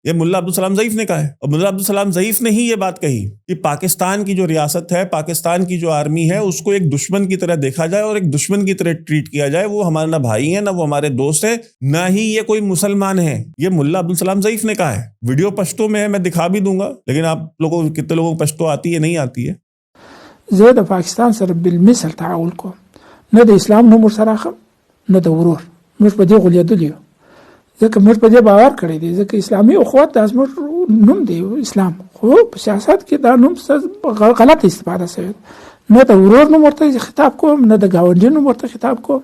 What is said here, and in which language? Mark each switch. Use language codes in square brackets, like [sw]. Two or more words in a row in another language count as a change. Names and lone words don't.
[hi] ये मुल्ला अब्दुल सलाम ज़ईफ ने कहा है। और मुल्ला अब्दुल सलाम ज़ईफ ने ही ये बात कही कि पाकिस्तान की जो रियासत है, पाकिस्तान की जो आर्मी है, उसको एक दुश्मन की तरह देखा जाए और एक दुश्मन की तरह ट्रीट किया जाए। वो हमारा ना भाई है, ना वो हमारे दोस्त है, ना ही ये कोई मुसलमान है। ये मुल्ला अब्दुल सलाम ज़ईफ ने कहा है। वीडियो पश्तो में है, मैं दिखा भी दूंगा, लेकिन आप लोगों को, कितने लोगों को पश्तो आती है, नहीं आती है। [ps] زه د پاکستان سره بالمثل تعامل کوم، نه د اسلام نوم ورسره اخلم نه د ورور. موږ په دې غولیدلي یو، ځکه موږ په دې باور کړی دی، ځکه اسلامي اخوت دا زموږ نوم دی اسلام. خو په سیاست کې دا نوم غلط استفاده شوی، نه د ورور نوم ورته خطاب کوم، نه د ګاونډي نوم ورته خطاب کوم.